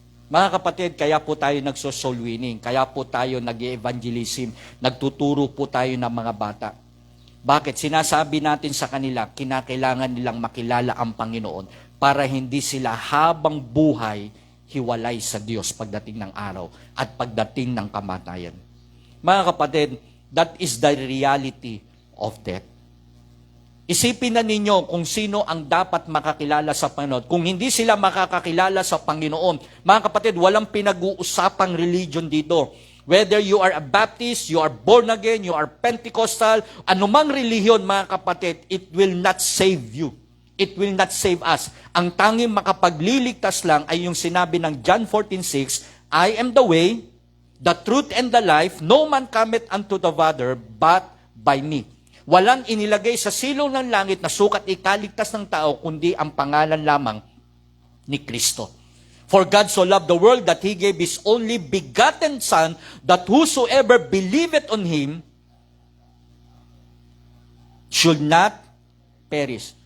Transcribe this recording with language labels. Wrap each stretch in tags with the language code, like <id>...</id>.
<tl>Mga kapatid, kaya po tayo nagso-soul winning, kaya po tayo nag-evangelism, nagtuturo po tayo ng mga bata. Bakit? Sinasabi natin sa kanila, kinakailangan nilang makilala ang Panginoon para hindi sila habang buhay hiwalay sa Diyos pagdating ng araw at pagdating ng kamatayan. Mga kapatid,</tl> <en>that is the reality of death.</en> <tl>Isipin na ninyo kung sino ang dapat makakilala sa Panginoon. Kung hindi sila makakakilala sa Panginoon, mga kapatid, walang pinag-uusapang religion dito.</tl> <en>Whether you are a Baptist, you are born again, you are Pentecostal,</en> <tl>anumang relihiyon, mga kapatid,</tl> <en>it will not save you. It will not save us.</en> <tl>Ang tanging makapagliligtas lang ay yung sinabi ng</tl> <en>John 14:6, I am the way, the truth, and the life. No man cometh unto the Father but by me.</en> <tl>Walang inilagay sa silong ng langit na sukat ikaligtas ng tao, kundi ang pangalan lamang ni Kristo.</tl> <en>For God so loved the world that He gave His only begotten Son, that whosoever believeth on Him should not perish.</en>